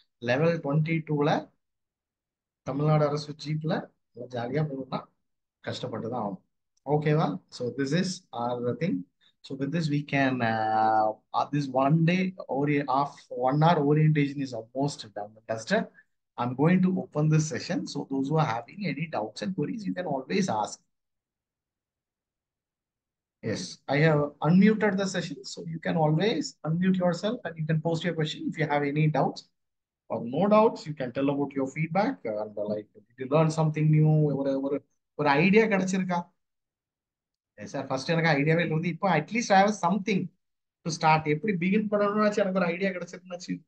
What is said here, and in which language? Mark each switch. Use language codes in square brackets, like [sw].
[ta] Level 22ல Tamil Nadu அரசு ஜீப்ல ஜாலியா போகணும்னா கஷ்டப்பட்டு தான் ஆகணும். ஓகேவா? [en] So this is our thing. So with this we can this one day ஒரு half 1 hour orientation is almost done. Tested. I'm going to open this session. So those who are having any doubts and queries, you can always ask. Yes, I have unmuted the session, so you can always unmute yourself and you can post your question if you have any doubts or no doubts. You can tell about your feedback and like, did you learn something new? [ta] ஒரு idea கிடைச்சிருக்கா? Sir first எனக்கு ஐடியாவே இல்லை, வந்து இப்போ [en] At least I have something to start. [ta] எப்படி begin பண்ணணும்னாச்சு எனக்கு ஒரு idea கிடைச்சிருந்துச்சு.